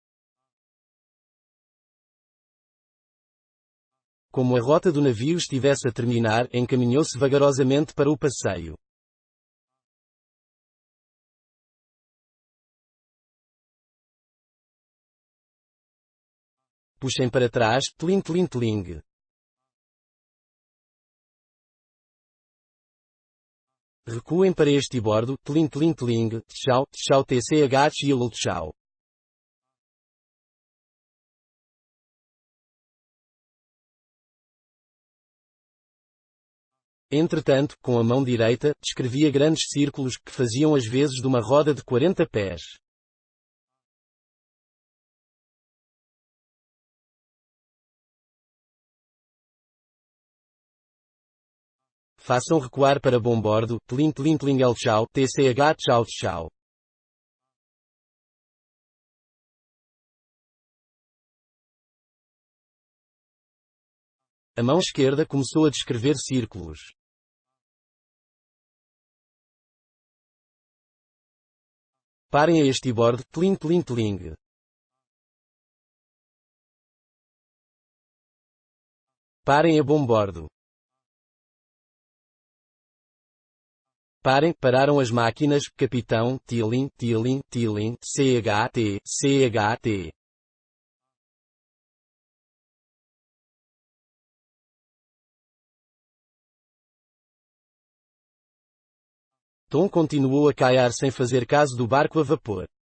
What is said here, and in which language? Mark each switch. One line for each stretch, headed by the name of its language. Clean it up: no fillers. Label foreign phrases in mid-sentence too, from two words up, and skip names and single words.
Portuguese: Como a rota do navio estivesse a terminar, encaminhou-se vagarosamente para o passeio. Puxem para trás, tling tling tling. Recuem para este bordo, tling tling tling, tchau, tchau tch e tchau. Entretanto, com a mão direita, descrevia grandes círculos, que faziam as vezes de uma roda de 40 pés. Façam recuar para bombordo, tlin tlin tlingel tchau, tch tchau tchau. A mão esquerda começou a descrever círculos. Parem a estibord, tling tling tling. Parem a bombordo. Parem, pararam as máquinas, capitão, Tilling, Tilling, Tilling, CHT, CHT. Tom continuou a caiar sem fazer caso do barco a vapor.